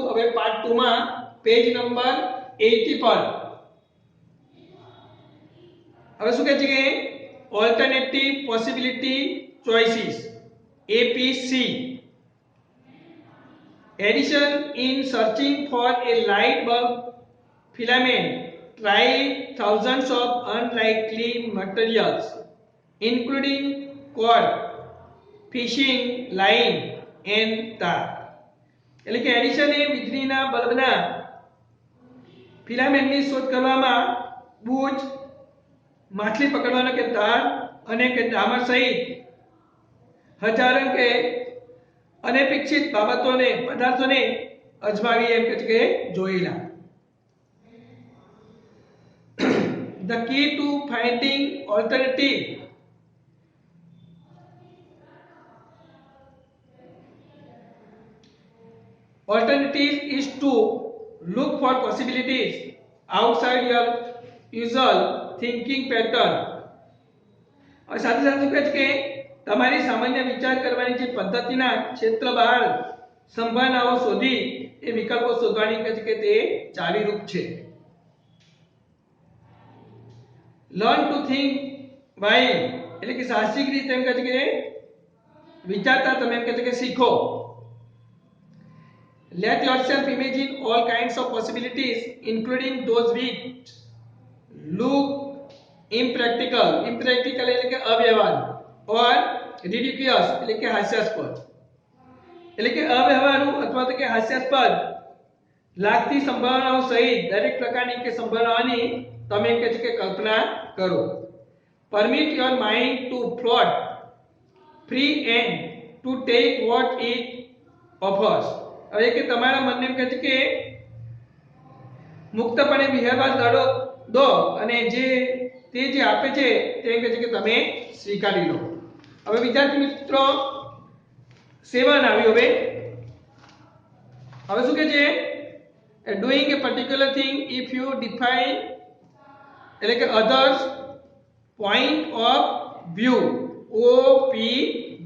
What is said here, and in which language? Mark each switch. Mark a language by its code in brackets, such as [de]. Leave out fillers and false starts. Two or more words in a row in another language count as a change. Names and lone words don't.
[gu] હવે પાર્ટ 2 માં [en] page number [gu] 80 પર હવે શું કહે છે કે [en] alternative possibility choices [gu] APC. [en] Edison in searching for a light bulb filament, try thousands of unlikely materials including cord, fishing line and tar. [gu] એટલે કે એડિશન એ વીજળીના બલ્બના ફિલામેન્ટની શોધ કરવામાં બૂચ, માછલી પકડવાનો કે તાર અને કે ડામર સહિત હજારો કે અનપેક્ષિત બાબતોને પદાર્થોને અજમાવી એમ કે જોયેલા. [en] The key to finding alternative is to look for possibilities outside your usual thinking pattern. [hi] और साथ ही साथ [gu] કહે છે કે તમારી સામાન્ય વિચાર કરવાની જે પદ્ધતિના ક્ષેત્ર બહાર સંભાવનાઓ શોધી એ વિકલ્પો શોધવાની કહે છે કે તે ચાવીરૂપ છે. [en] learn to think wild, [gu] એટલે કે સાહસિક રીતે એમ કહે છે કે વિચારતા તમે એમ કહે છે કે શીખો. [en] Let yourself imagine all kinds of possibilities, including those which look impractical. [gu] Impractical એટલે કે અવ્યવહાર, [en] or ridiculous [gu] એટલે કે હાસ્યાસ્પદ. એટલે કે અવ્યવહારુ અથવા તો કે હાસ્યાસ્પદ લાગતી સંભાવનાઓ સહિત દરેક પ્રકારની કે સંભાવનાઓની તમે કહે છે કે કલ્પના કરો. [en] Permit your mind to float free and to take what it offers. [gu] હવે કે તમારા મનને એમ કહે છે કે મુક્તપણે વિહરવા દો અને જે તે જે આપે છે તે એમ કહે છે કે તમે સ્વીકારી લો. હવે વિદ્યાર્થી મિત્રો 7 આવ્યું. હવે શું કહે છે [en] doing a particular thing if you define, [gu] એટલે કે [en] others point of view OPV.